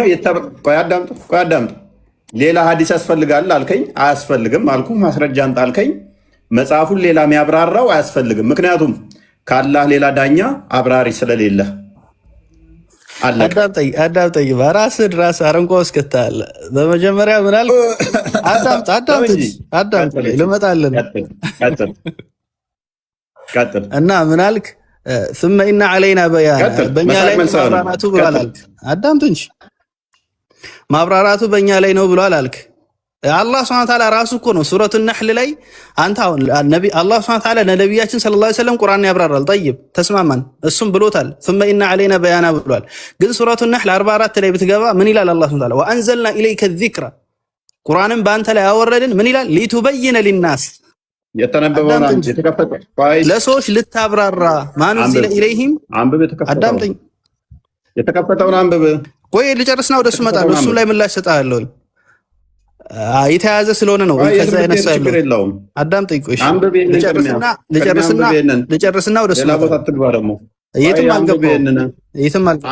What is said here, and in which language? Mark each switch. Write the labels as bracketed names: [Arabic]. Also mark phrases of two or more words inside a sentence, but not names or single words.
[Amharic] ቆይ አዳምጠው። ሌላ ሐዲስ ያስፈልጋል አልከኝ፣ አያስፈልግም አልኩ። ማስረጃ አንተ አልከኝ። መጽሐፉን ሌላ የሚያብራራው አያስፈልግም። ምክንያቱም ካላህ ሌላ ዳኛ አብራሪ ስለሌለ። አዳምጠኝ። ራስህ አረንቋ ውስጥ ከተሃል። በመጀመሪያ ምን አልክ? አዳምጥ ልመጣልን እና ምን አልክ? [Arabic] ثم إن علينا بيان [Amharic] በእኛ ላይ ማብራራቱ ብሏል አልክ። አዳምጥ እንጂ ማብራራቱ በእኛ ላይ ነው ብሏል አልክ። አላህ [Arabic] سبحانه وتعالى [Amharic] ራሱ እኮ ነው ሱረቱ ነህል ላይ አንተ አሁን አላህ [Arabic] سبحانه وتعالى [Amharic] ለነቢያችን [Arabic] صلى الله عليه وسلم [Amharic] ቁርአን ያብራራል። ጠይብ ተስማማን፣ እሱም ብሎታል። [Arabic] ثم إن علينا بيان [Amharic] ብሏል። ግን ሱረቱ ነህል 44 ላይ ብትገባ ምን ይላል አላህ [Arabic] سبحانه وتعالى? وأنزلنا إليك الذكر [Amharic] ቁርአንን በአንተ ላይ ያወረድን ምን ይላል? [Arabic] لتبين للناس [Amharic] የተነበበውን ለሰዎች ልታብራራ ማን እዚህ ኢለይሂም አዳምጠኝ። የተከፈተውን አንብብ። ቆይ ልጨርስና ወደሱ እመጣለሁ። እሱም ላይ ምላሽ ሰጣለሁ። የተያዘ ስለሆነ ነው ከዛ ያነሳ ያለው። አዳምጠኝ። ቆይ ልጨርስና ወደሱ እመጣለሁ። የትም